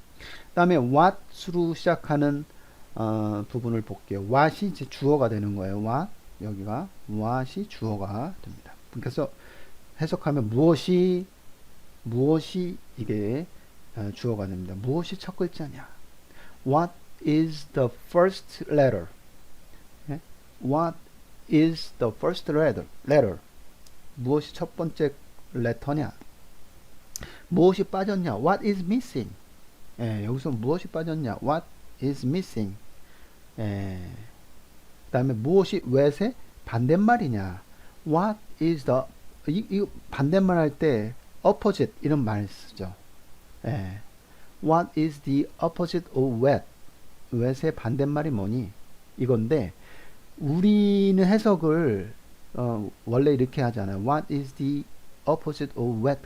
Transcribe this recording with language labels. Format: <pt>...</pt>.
<ko>그 다음에 what으로 시작하는 부분을 볼게요. what이 이제 주어가 되는 거예요. what. 여기가 what이 주어가 됩니다. 그래서 해석하면 무엇이 이게 주어가 됩니다. 무엇이 첫 글자냐?</ko> <en>What is the first letter? What is the first letter?</en> <ko>무엇이 첫 번째 레터냐? 무엇이 빠졌냐?</ko> <en>What is missing?</en> <ko>예, 여기서 무엇이 빠졌냐?</ko> <en>What is missing?</en> <ko>예, 그 다음에 무엇이 what의 반대말이냐?</ko> <en>What is the</en> <ko>이 반대말 할 때 opposite 이런 말 쓰죠. 예.</ko> <en>What is the opposite of wet?</en> <ko>wet의 반대말이 뭐니? 이건데 우리는 해석을 원래 이렇게 하잖아요.</ko> <en>What is the opposite of wet?</en>